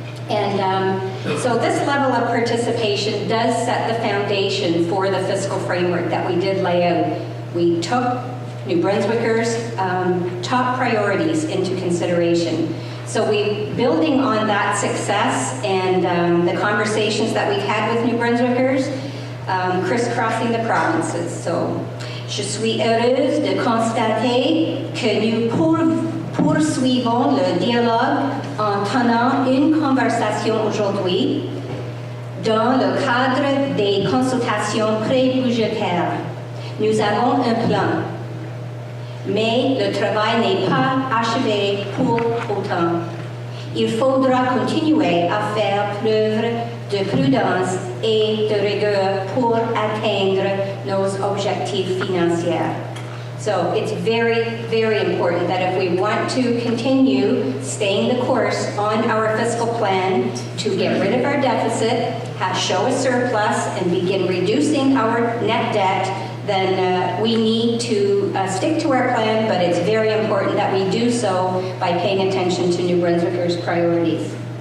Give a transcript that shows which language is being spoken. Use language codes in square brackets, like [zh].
[en] And so this level of participation does set the foundation for the fiscal framework that we did lay out. We took New Brunswickers' top priorities into consideration. So building on that success and the conversations that we've had with New Brunswickers, crisscrossing the provinces. [fr] So, je suis heureuse de constater que nous poursuivons le dialogue en tenant une conversation aujourd'hui dans le cadre des consultations pré-budgétaires. Nous avons un plan, mais le travail n'est pas achevé pour autant. Il faudra continuer à faire preuve de prudence et de rigueur pour atteindre nos objectifs financiers. [en] So it's very, very important that if we want to continue staying the course on our fiscal plan to get rid of our deficit, show a surplus, and begin reducing our net debt, then we need to stick to our plan, but it's very important that we do so by paying attention to New Brunswickers' priorities.